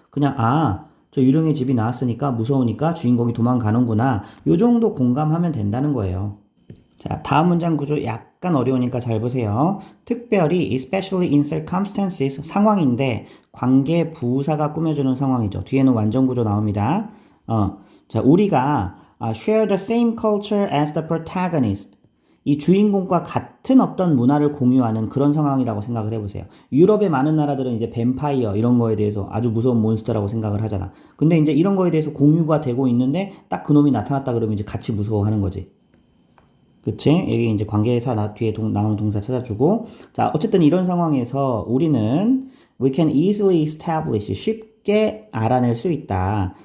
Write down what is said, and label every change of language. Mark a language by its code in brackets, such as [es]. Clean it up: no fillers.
[ko] 그냥 저 유령의 집이 나왔으니까 무서우니까 주인공이 도망가는구나. 요 정도 공감하면 된다는 거예요. 자, 다음 문장 구조 약간 어려우니까 잘 보세요. 특별히 [en] especially in circumstances [ko] 상황인데 관계 부사가 꾸며주는 상황이죠. 뒤에는 완전 구조 나옵니다. [en] 자, [ko] 우리가 [en] share the same culture as the protagonist. [ko] 이 주인공과 같은 어떤 문화를 공유하는 그런 상황이라고 생각을 해보세요. 유럽의 많은 나라들은 이제 뱀파이어 이런 거에 대해서 아주 무서운 몬스터라고 생각을 하잖아. 근데 이제 이런 거에 대해서 공유가 되고 있는데 딱 그놈이 나타났다 그러면 이제 같이 무서워하는 거지. 그치? 여기 이제 관계사 뒤에 나오는 동사 찾아주고. 자, 어쨌든 이런 상황에서 우리는 [en] we can easily establish [ko] 쉽게 알아낼 수 있다.